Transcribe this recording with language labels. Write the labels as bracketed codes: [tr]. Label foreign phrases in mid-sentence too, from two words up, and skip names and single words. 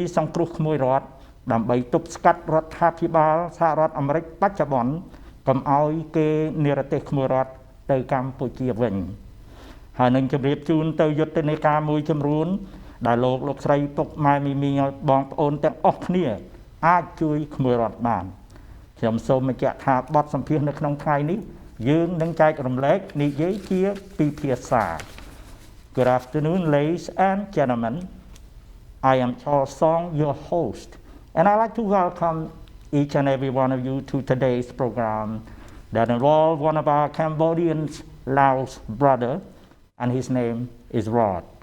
[km] សង្គ្រោះក្មួយរតដើម្បីទប់ស្កាត់រដ្ឋាភិបាលសហរដ្ឋអាមេរិកបច្ចុប្បន្នកុំឲ្យគេនិរទេសក្មួយរតទៅកម្ពុជាវិញហើយនឹងជម្រាបជូនទៅយុទ្ធនាការមួយចំនួនដែលលោកស្រីពុកម៉ែមីមីបងប្អូនទាំងអស់គ្នាអាចជួយក្មួយរតបានខ្ញុំសូមបញ្ជាក់ថាបទសម្ភាសន៍នៅក្នុងថ្ងៃនេះយើងនឹងចែករំលែកនិយាយជាពីភាសា [en] Good afternoon ladies and gentlemen I am Charles Song your host and I'd like to welcome each and every one of you to today's program that involves one of our Cambodian Laos brother and his name is Rod.